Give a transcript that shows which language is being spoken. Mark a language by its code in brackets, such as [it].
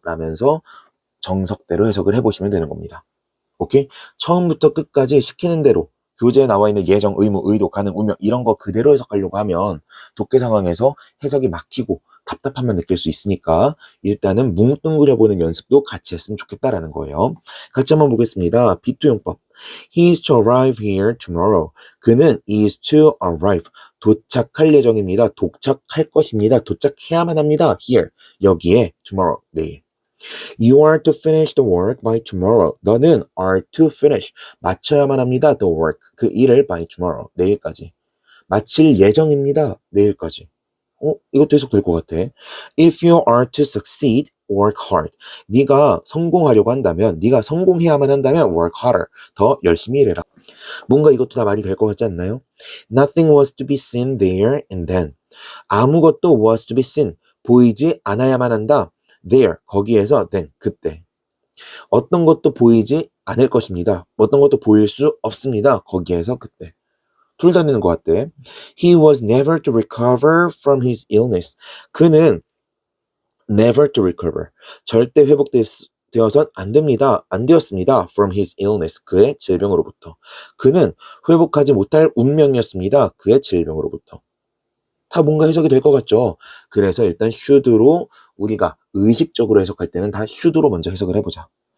[ko] 라면서 정석대로 해석을 해보시면 되는 겁니다. 오케이? 처음부터 끝까지 시키는 대로 교재에 나와 있는 예정, 의무, 의도, 가능, 운명 이런 거 그대로 해석하려고 하면 독해 상황에서 해석이 막히고 답답함만 느낄 수 있으니까 일단은 뭉뚱그려보는 연습도 같이 했으면 좋겠다라는 거예요. 같이 한번 보겠습니다. 비투용법. [en] He is to arrive here tomorrow. [ko] 그는 [en] is to arrive. [ko] 도착할 예정입니다. 도착할 것입니다. 도착해야만 합니다. [en] Here. [ko] 여기에 tomorrow. 내일. [en] You are to finish the work by tomorrow. [ko] 너는 [en] are to finish. [ko] 마쳐야만 합니다. [en] The work. [ko] 그 일을 by tomorrow. 내일까지. 마칠 예정입니다. 내일까지. 이것도 해석될 것 같아. [en] If you are to succeed, work hard. [ko] 네가 성공하려고 한다면, 네가 성공해야만 한다면 [en] work harder. [ko] 더 열심히 일해라. 뭔가 이것도 다 말이 될 것 같지 않나요? [en] Nothing was to be seen there and then. [ko] 아무것도 [en] was to be seen. [ko] 보이지 않아야만 한다. there, 거기에서 then, 그때. 어떤 것도 보이지 않을 것입니다. 어떤 것도 보일 수 없습니다. 거기에서 그때. 둘 다 되는 것 같대. [en] He was never to recover from his illness. [ko] 그는 [en] never to recover. [ko] 절대 회복되어선 안 됩니다. 안 되었습니다. [en] From his illness. [ko] 그의 질병으로부터. 그는 회복하지 못할 운명이었습니다. 그의 질병으로부터. 다 뭔가 해석이 될 것 같죠? 그래서 일단 should로 우리가 의식적으로 해석할 때는 다 should로 먼저 해석을 해보자.